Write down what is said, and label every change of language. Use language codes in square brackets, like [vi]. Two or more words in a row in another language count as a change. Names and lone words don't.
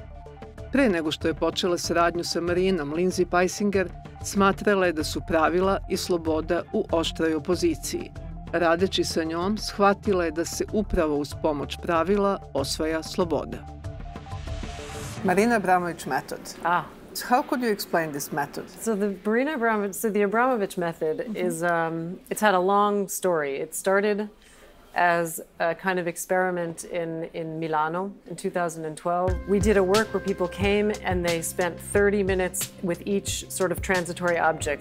[sr] Pre nego što je počela saradnju sa Marinom Linzi Pajsinger, smatrala je da su pravila i sloboda u oštroj opoziciji. Radeći sa njom, shvatila je da se upravo uz pomoć pravila osvaja sloboda. [en] Marina Abramović method. So how could you explain this method? So the Abramović method is, it's had a long story. It started as a kind of experiment in Milano in 2012. We did a work where people came and they spent 30 minutes with each sort of transitory object.